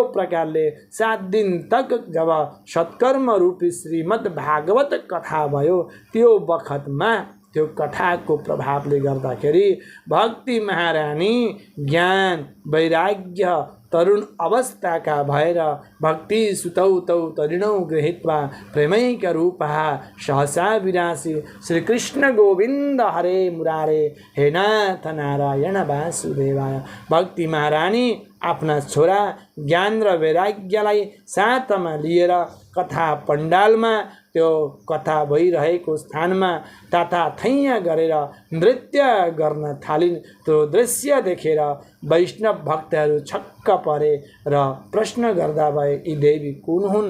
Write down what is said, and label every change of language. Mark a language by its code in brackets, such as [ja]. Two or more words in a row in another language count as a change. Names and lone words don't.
[ne] प्रकारले 7 दिन तक जब सत्कर्म रूपी श्रीमद् भागवत कथा भयो, त्यो बखतमा त्यो कथाको प्रभावले गर्दाखेरि भक्ति महारानी ज्ञान वैराग्य तरुण अवस्थाका भएर [sa] भक्ति सुतौ तौ तरुणौ गृहीत्वा प्रेमैक रूपः सहसा विरासी श्रीकृष्ण गोविन्द हरे मुरारे हे नाथ नारायण वासुदेवाय। [ne] भक्ति महारानी आफ्ना छोरा ज्ञान र वैराग्यलाई साथमा लिएर कथा पण्डालमा, त्यो कथा भइरहेको स्थानमा ताताथैया गरेर नृत्य गर्न थालिन्। त्यो दृश्य देखेर वैष्णव भक्तहरू छक्क परे र प्रश्न गर्दा भए यी देवी कुन हुन्?